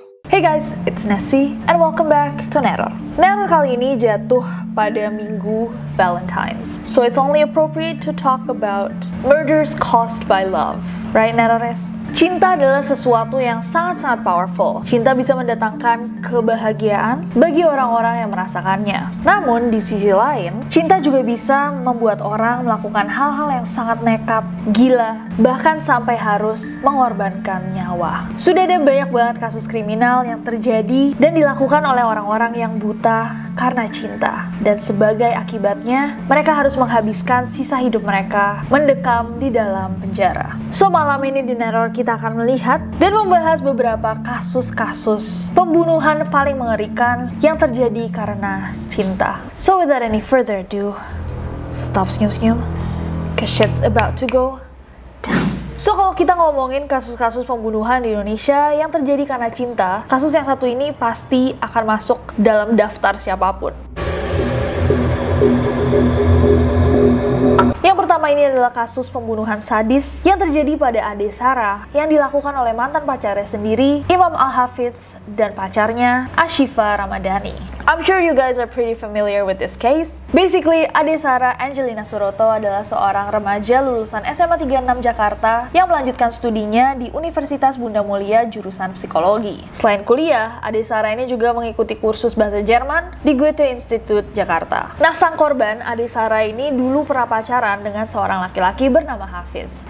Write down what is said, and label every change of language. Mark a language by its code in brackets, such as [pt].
[en] Hey guys, it's Nessie and welcome back to Neror. [id] Neror kali ini jatuh pada minggu Valentine's. [en] So it's only appropriate to talk about murders caused by love. Right, Nerores? [id] Cinta adalah sesuatu yang sangat-sangat powerful. Cinta bisa mendatangkan kebahagiaan bagi orang-orang yang merasakannya. Namun, di sisi lain, cinta juga bisa membuat orang melakukan hal-hal yang sangat nekat, gila, bahkan sampai harus mengorbankan nyawa. Sudah ada banyak banget kasus kriminal yang terjadi dan dilakukan oleh orang-orang yang buta karena cinta. Dan sebagai akibatnya, mereka harus menghabiskan sisa hidup mereka mendekam di dalam penjara. So, malam ini di Neror kita akan melihat dan membahas beberapa kasus-kasus pembunuhan paling mengerikan yang terjadi karena cinta. [en] So without any further ado, [id] stop senyum-senyum, [en] cause shit's about to go down. [id] So kalau kita ngomongin kasus-kasus pembunuhan di Indonesia yang terjadi karena cinta, kasus yang satu ini pasti akan masuk dalam daftar siapapun. Yang pertama ini adalah kasus pembunuhan sadis yang terjadi pada Ade Sarah yang dilakukan oleh mantan pacarnya sendiri, Imam Al-Hafidz, dan pacarnya Ashifa Ramadhani. [en] I'm sure you guys are pretty familiar with this case. [id] Basically, Ade Sarah Angelina Suroto adalah seorang remaja lulusan SMA 36 Jakarta yang melanjutkan studinya di Universitas Bunda Mulia jurusan psikologi. Selain kuliah, Ade Sarah ini juga mengikuti kursus bahasa Jerman di Goethe Institute Jakarta. Nah, sang korban Ade Sarah ini dulu pernah pacaran dengan seorang laki-laki bernama Hafidz.